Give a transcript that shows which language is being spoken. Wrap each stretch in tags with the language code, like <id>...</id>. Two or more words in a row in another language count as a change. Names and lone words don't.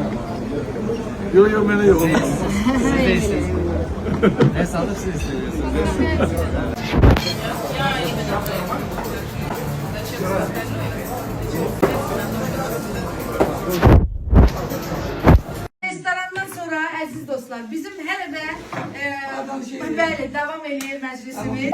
<tr>Yok yok bana yok. Ne sandım siz istemiyorsunuz.</tr> <az>Restorandan sonra əziz dostlar, bizim hələ də bəli, davam edir məclisimiz.</az>